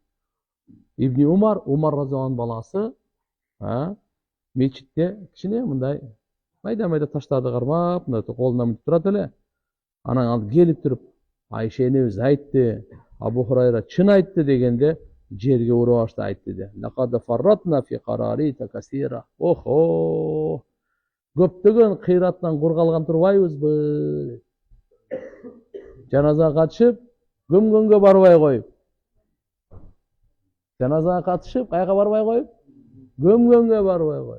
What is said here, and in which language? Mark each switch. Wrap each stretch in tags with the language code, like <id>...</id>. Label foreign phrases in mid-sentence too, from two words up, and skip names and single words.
<ky>Ибн Умар</ky> <ar>رضي الله عنه</ar> <ky>баласы, мечитте кичине мындай майда таштарды кармап, мындай колуна мынтип турат эле. Анан ал келип туруп, Айша энебиз айтты, Абу Хурайра чын айтты дегенде жерге уруп башты айтты де.</ky> <ar>لقد فرطنا في قراريط كثيرة.</ar> <ky>Охо! Көптөгөн кыйраттан кур калган турбайбызбы? Жаназага катышып, көмгөнгө барбай коюп. Жаназага катышып, кайга барбай коюп? Көмгөнгө барбай коюп.</ky>